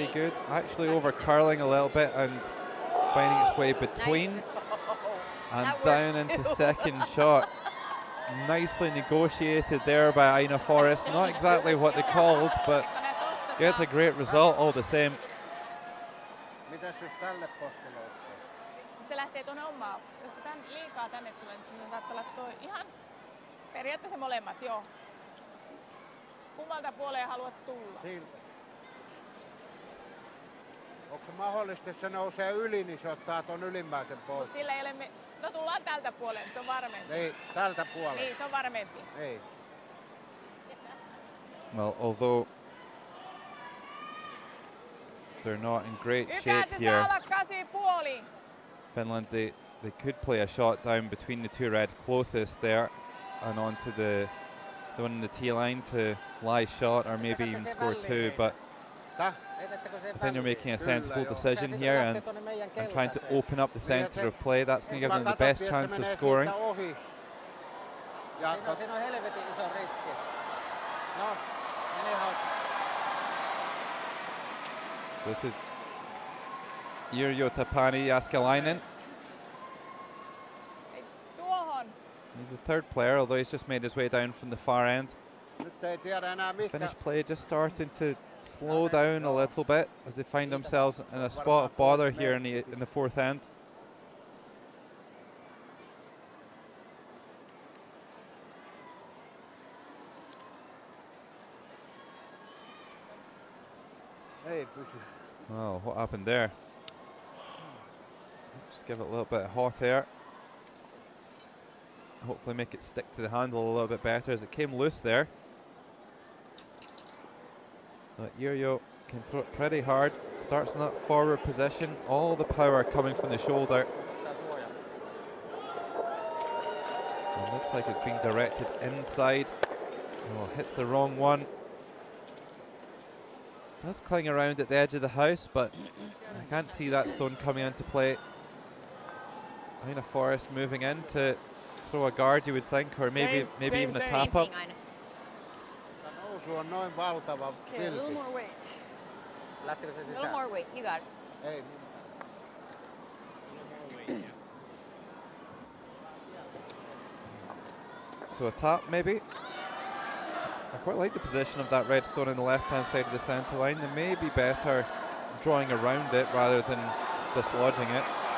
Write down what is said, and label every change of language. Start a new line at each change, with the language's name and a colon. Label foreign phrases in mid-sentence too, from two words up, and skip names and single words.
English: 7, 8. good. Actually over curling a little bit and finding its way between Nice. and That down works into too. second shot. Nicely negotiated there by Ina Forrest. Not exactly what they called, but gets a great result all the same.
Finnish: Mitäs jos tälle poskelle ottaa? Se lähtee tuonne omaan. Jos se tän liikaa tänne tulee, niin siinä saattaa olla toi ihan periaatteessa molemmat, joo. Kummalta puoleen haluat tulla? Siltä. Onko se mahdollista, että se nousee yli, niin se ottaa ton ylimmäisen pois? Mut sillä ei ole no tullaan tältä puolen, se on varmempi. Ei, tältä puolelta. Niin, se on varmempi. Ei.
English: Well, although they're not in great Ykää shape
Finnish: se
English: here,
Finnish: saa olla 8,5.
English: Finland, they could play a shot down between the two reds closest there and onto the one in the tee line to lie shot or maybe even score two, but
Finnish: Täh?
English: I think they're making a sensible decision here and trying to open up the centre of play. That's going to give them the best chance of scoring.
Finnish: Ja Siinä on helvetin iso riski. No, meni ihan.
English: This is Yrjö Tapani Jääskeläinen. He's the third player, although he's just made his way down from the far end.
Finnish: Nyt ei tiedä enää
English: Finnish
Finnish: mikä.
English: play just starting to slow down a little bit as they find themselves in a spot of bother here in the fourth end.
Finnish: Ei pysy.
English: Oh, what happened there? Just give it a little bit of hot air. Hopefully make it stick to the handle a little bit better as it came loose there. But Yrjö can throw it pretty hard. Starts in that forward position. All the power coming from the shoulder. It looks like it's being directed inside. Oh, hits the wrong one. Does cling around at the edge of the house, but I can't see that stone coming into play. Aina Forrest moving in to throw a guard, you would think, or maybe even a tap up.
Finnish: Nousu on noin valtava
English: Okay, a little
Finnish: silti.
English: more weight.
Finnish: Lähtikö se
English: A little
Finnish: sisään?
English: more weight. You got it.
Finnish: Ei.
English: So a tap, maybe. I quite like the position of that red stone on the left-hand side of the centre line. They may be better drawing around it rather than dislodging it.